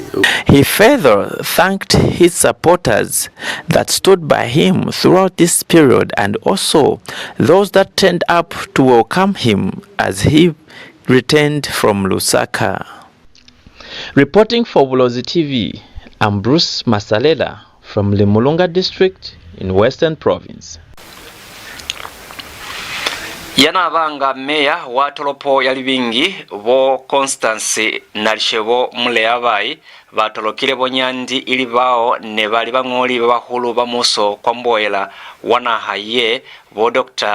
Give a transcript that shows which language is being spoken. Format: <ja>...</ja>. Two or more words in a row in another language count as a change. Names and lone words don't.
<en>He further thanked his supporters that stood by him throughout this period and also those that turned up to welcome him as he returned from Lusaka. Reporting for Bulozi TV, I'm Bruce Masalela from Limulunga district in Western Province.</en> <loz>Yanabanga meya wa tolopo ya libingi bo Constance nalishebo mule abai batolokile bonyandi ili bao ne bali bangoli bahulu bamuso kwa mboela wana haye bo Dr.</loz>